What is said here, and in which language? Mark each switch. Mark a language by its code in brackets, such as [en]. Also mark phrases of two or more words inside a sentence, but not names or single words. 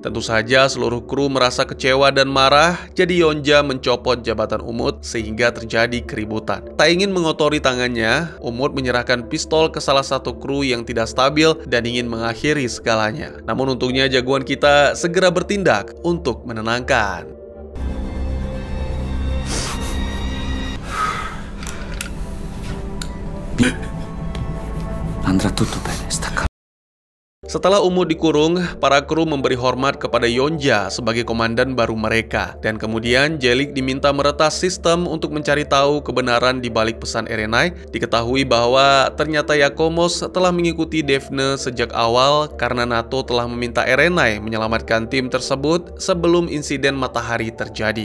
[id] Tentu saja seluruh kru merasa kecewa dan marah, jadi Yonja mencopot jabatan Umut sehingga terjadi keributan. Tak ingin mengotori tangannya, Umut menyerahkan pistol ke salah satu kru yang tidak stabil dan ingin mengakhiri segalanya. Namun untungnya jagoan kita segera bertindak untuk menenangkan. [it] Andrà tutto bene, sta calmo. [id] Setelah Umut dikurung, para kru memberi hormat kepada Yonja sebagai komandan baru mereka. Dan kemudian Jelik diminta meretas sistem untuk mencari tahu kebenaran di balik pesan Erenai. Diketahui bahwa ternyata Yakomos telah mengikuti Daphne sejak awal karena NATO telah meminta Erenai menyelamatkan tim tersebut sebelum insiden matahari terjadi.